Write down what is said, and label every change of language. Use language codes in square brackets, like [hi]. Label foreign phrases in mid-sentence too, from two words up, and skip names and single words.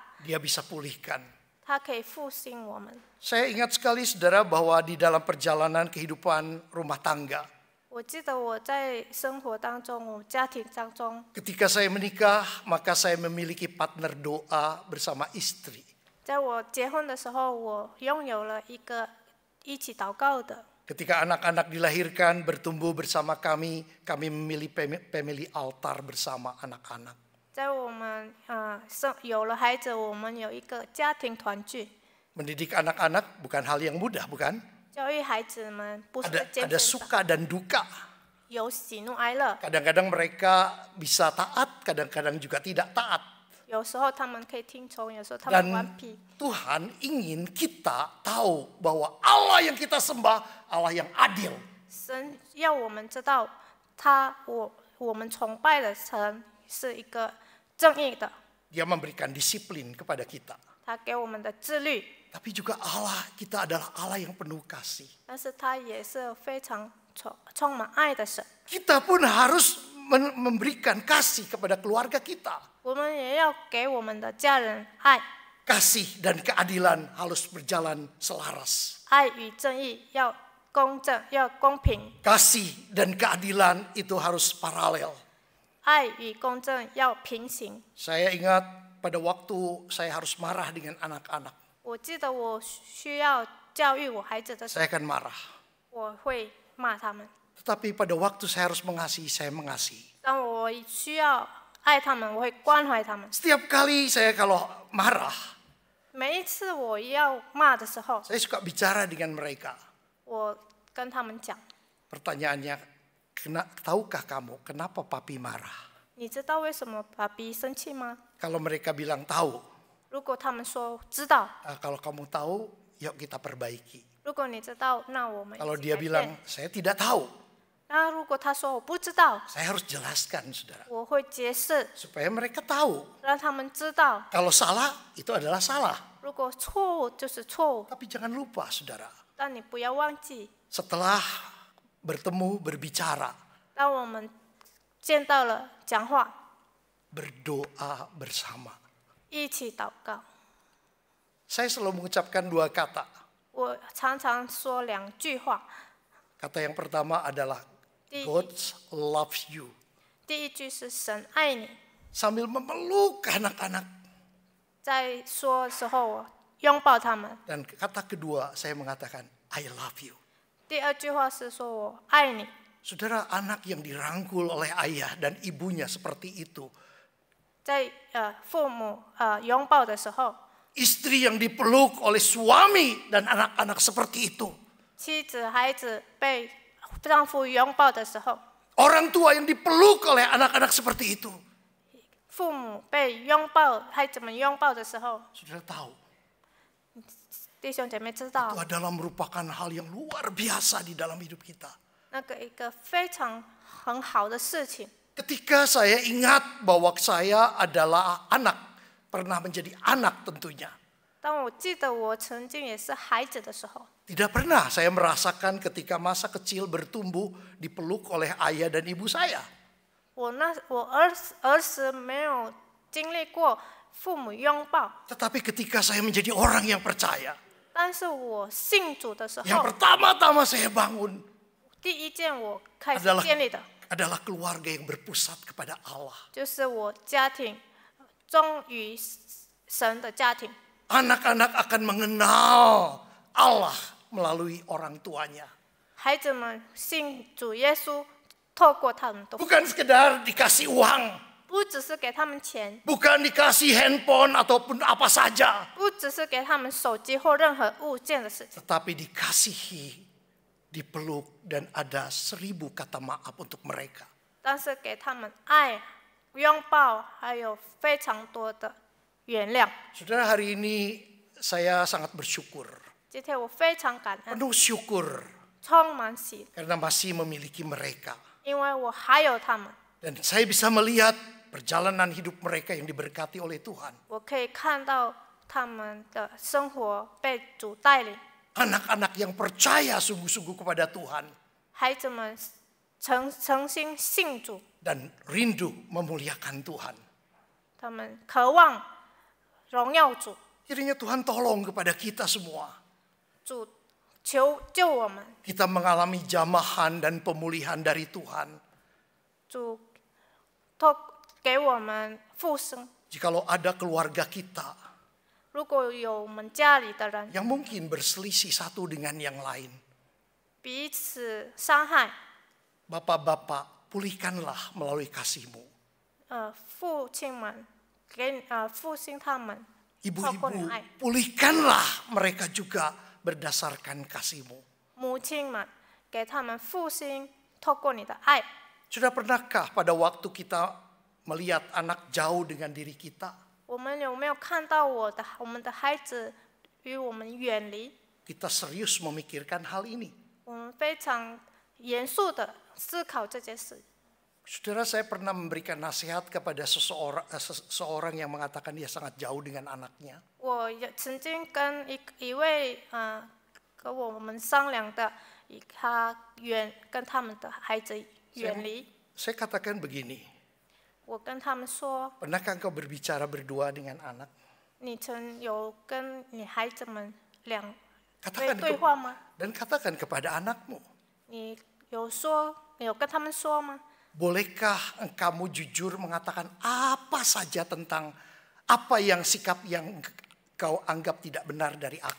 [id] Dia bisa pulihkan. [zh] 它可以复兴我们。 [id] Saya ingat sekali, saudara, bahwa di dalam perjalanan kehidupan rumah tangga, [zh] 我记得我在生活当中，我家庭当中， [id] ketika saya menikah, maka saya memiliki partner doa bersama istri. [zh] 在我结婚的时候，我拥有了一个一起祷告的。 [id] Ketika anak-anak dilahirkan, bertumbuh bersama kami memilih [en] family altar [id] bersama anak-anak. [zh] 在我们有了孩子，我们有一个家庭团聚。 [id] Mendidik anak-anak bukan hal yang mudah, bukan? [zh] 教育孩子们不是 [id] Ada [zh] 艰险的， [id] suka dan duka. [zh] 有喜怒哀乐。 [id] Kadang-kadang mereka bisa taat, kadang-kadang juga tidak taat. [zh] 有时候他们可以听从，有时候他们 [id] Dan [zh] 顽皮。 [id] Tuhan ingin kita tahu bahwa Allah yang kita sembah, Allah yang adil. [zh] 神要我们知道，我们崇拜的神是一个正义的， [id] Dia memberikan disiplin kepada kita. [zh] 他给我们的自律， [id] Tapi juga Allah, kita adalah Allah yang penuh kasih. [zh] 但是他也是非常充满爱的神。 [id] Kita pun harus memberikan kasih kepada keluarga kita. [zh] 我们也要给我们的家人爱， [id] Kasih dan keadilan harus berjalan selaras. [zh] 爱与正义要公正，要公平， [id] Kasih dan keadilan itu harus paralel. [zh] 爱与公正要平行。 [id] Saya ingat pada waktu saya harus marah dengan anak-anak. [zh] 我记得我需要教育我孩子的时候， [id] Saya akan marah. [zh] 我会骂他们； [id] Tetapi pada waktu saya harus mengasihi, saya mengasihi. [zh] 当我需要爱他们，我会关怀他们。 [id] Setiap kali saya kalau marah, [zh] 每一次我要骂的时候， [id] saya suka bicara dengan mereka. [zh] 我跟他们讲， [id] Pertanyaannya, tahukah kamu kenapa papi marah? [zh] 你知道为什么爸比生气吗？ [id] Kalau mereka bilang tahu, [zh] 如果他们说知道， [id] kalau kamu tahu, yuk kita perbaiki. [zh] 如果你知道，那我们一 [id] Kalau [zh] 起 [id] dia [zh] 改 [id] bilang [zh] 变。 [id] saya tidak tahu, [zh] 那如果他说我不知道， [id] saya harus jelaskan, saudara, [zh] 我会解释， [id] supaya mereka tahu. [zh] 让他们知道， [id] Kalau salah, itu adalah salah. [zh] 如果错误就是错误， [id] Tapi jangan lupa, saudara, [zh] 但你不要忘记， [id] setelah bertemu, berbicara, [zh] 当我们见到了讲话， [id] berdoa bersama. [zh] 一起祷告。 [id] Saya selalu mengucapkan 2 kata. [zh] 我常常说2句话， [id] Kata yang pertama adalah [en] God loves you. [zh] 第一句是神爱你， [id] Sambil memeluk anak-anak. [zh] 在说的时候我拥抱他们。 [id] Dan kata kedua saya mengatakan [en] I love you. [zh] 第二句话是说我爱你。 [id] Saudara, anak yang dirangkul oleh ayah dan ibunya seperti itu. [zh] 在父母拥抱的时候， [id] Istri yang dipeluk oleh suami dan anak-anak seperti itu. [zh] 妻子、孩子被丈夫拥抱的时候， [id] Orang tua yang dipeluk oleh anak-anak seperti itu. [zh] 父母被拥抱、孩子们拥抱的时候， [id] Saudara tahu, [zh] 弟兄姐妹知 [id] itu [zh] 道， [id] adalah merupakan hal yang luar biasa di dalam hidup kita. [zh] 那个一个非常很好的事情。 [id] Ketika saya ingat bahwa saya adalah anak, pernah menjadi anak tentunya. [zh] 当我记得我曾经也是孩子的时候， [id] Tidak pernah saya merasakan ketika masa kecil bertumbuh dipeluk oleh ayah dan ibu saya. [zh] 我儿时没有经历过父母拥抱， [id] Tetapi ketika saya menjadi orang yang percaya, [zh] 但是我信主的时 [id] yang [zh] 候， [id] pertama-tama saya bangun [zh] 第一件我开始 [id] adalah [zh] 建立的 [id] adalah keluarga yang berpusat kepada Allah. [zh] 就是我家庭忠于神的家庭。 [id] Anak-anak akan mengenal Allah melalui orang tuanya. [zh] 孩子们信主耶稣，透过他们的， [id] Bukan sekedar dikasih uang, [zh] 不只是给他们钱， [id] bukan dikasih handphone ataupun apa saja, [zh] 不只是给他们手机或任何物件的事情， [id] tetapi dikasihi, dipeluk dan ada 1000 kata maaf untuk mereka. [zh] 但是给他们爱、拥抱，还有非常多的原谅。 [id] Saudara, hari ini saya sangat bersyukur, [zh] 今天我非常感恩， [id] penuh syukur [zh] 充满喜， [id] karena masih memiliki mereka. [zh] 因为我还有他们， [id] Dan saya bisa melihat perjalanan hidup mereka yang diberkati oleh Tuhan. [zh] 我可以看到他们的生活被主带领， [id] Anak-anak yang percaya sungguh-sungguh kepada Tuhan [zh] 孩子们诚心信主， [id] dan rindu memuliakan Tuhan. [zh] 他们渴望荣耀主， [id] Kiranya Tuhan tolong kepada kita semua. [zh] 主求救我们， [id] Kita mengalami jamahan dan pemulihan dari Tuhan. [zh] 主给我们复生。 [id] Jikalau ada keluarga kita [zh] 如果有我们家里的人 [id] yang mungkin berselisih satu dengan yang lain, [zh] 彼此伤害， [id] Bapak-bapak, pulihkanlah melalui kasih-Mu. [zh] 父亲们复兴他们，透过你 [id] Ibu-ibu, [zh] 爱， [id] pulihkanlah mereka juga berdasarkan kasih-Mu. [zh] 母亲们给他们复兴，透过你的爱。 [id] Sudah pernahkah pada waktu kita melihat anak jauh dengan diri kita, [zh] 我们有没有看到我们的孩子与我们远离？ [id] kita serius memikirkan hal ini? [zh] 我们非常严肃的思考这件事。 [id] Saudara, saya pernah memberikan nasihat kepada seseorang yang mengatakan dia sangat jauh dengan anaknya. [zh] 我也曾经跟一位跟我们商量的，跟他们的孩子远离。 [id] Saya katakan begini, [zh] 我跟他们说， [id] pernahkah engkau berbicara berdua dengan anak? [zh] 你曾有跟你孩子们 [id] Katakan [zh] 对话吗？ [id] dan katakan kepada anakmu, [zh] 你有跟他们说吗？ [id] bolehkah engkau jujur mengatakan apa saja tentang apa yang sikap yang kau anggap tidak benar dari aku?